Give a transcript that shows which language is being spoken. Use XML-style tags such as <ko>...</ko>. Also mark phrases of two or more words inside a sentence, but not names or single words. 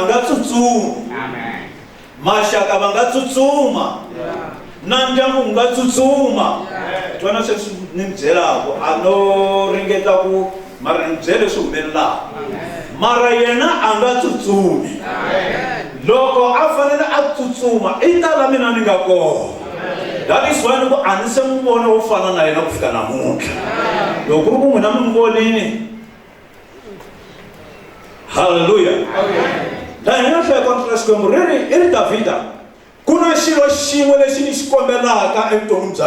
<ts>nga tsutsumi maxaka va nga tsutsuma na ndyangu wu nga tsutsuma twana sweswi ni mi byelaka a no ringeta ku mara ni byele leswi humelelaka mara yena a nga tsutsumi loko a fanele a tsutsuma i ta la mina ni nga kona</ts> <en>that is why</en> <ts>ni ku a ni se n'wi vona wo fana na yena ku fika namuntlha loko ku ri ku n'wina mi n'wi vonini haleluya laha hi nga hlaya kontra Xikwembu ri ri Davhida ku na xilo xin'we lexi ni xi kombelaka evuton'wini bya</ts>